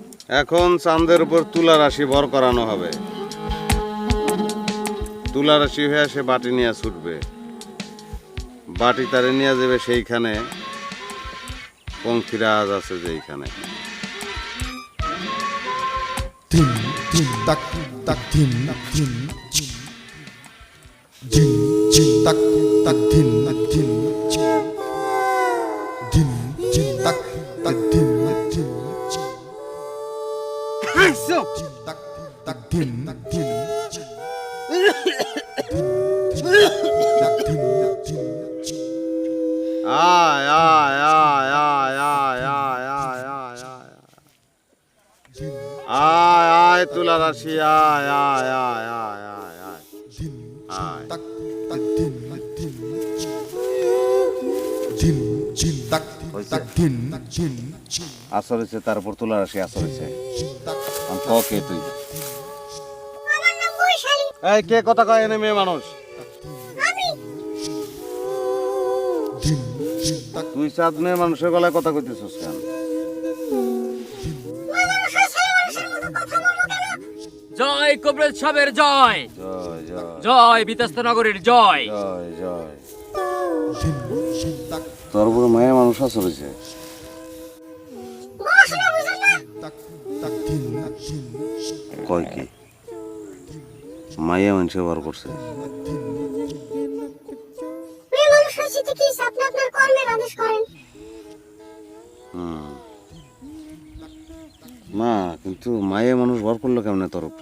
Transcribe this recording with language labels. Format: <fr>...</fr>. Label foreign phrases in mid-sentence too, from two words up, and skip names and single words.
<bn>এখন চাঁদের উপর তুলা রাশি ভর করানো হবে। তুলা রাশি হয়ে সে বাটি নিয়ে ছুটবে, বাটি তারে নিয়ে যাবে সেইখানে পঙ্খিরাজ আছে যেইখানে। ধিন ধিন তাক তাক ধিন ধিন ধিন ধিন তাক তাক ধিন ধিন ধিন ধিন তাক তাক ধিন ধিন তাক তাক ধিন ধিন তাক ধিন ধিন আয় আয় আয় আয় আয় আয় আয় আয় আয় আয় আয় তুলা রাশি আয় আয় আয় আয় আয় আয় ধিন আয়। তাক তাক ধিন ধিন ধিন ধিন তাক তাক ধিন ধিন আসর হয়েছে, তার উপর তুলা রাশি আসর হয়েছে। তাক কে তুই? এই কে কথা কয় এনে মেয়ে মানুষ? ধিন ধিন তাক তুই চাঁদ মেয়ে মানুষের গলায় কথা কইতেছিস কেন? জয় কবরেজ সাহেবের জয়, জয় জয় জয় বিতস্ত নগরীর জয়। জয় জয়। ধিন ধিন তাক তোর উপর মেয়ে মানুষ আসর হয়েছে। তাক তাক ধিন ধিন কয় কি মাইয়া মানুষে বার করছে? মেয়ে মানুষ হয়েছে তো কি আপনি আপনার কর্মের আদেশ করেন। না কিন্তু মায়ে মানুষ ভর করলো কেমনে তোর উপরে?</bn>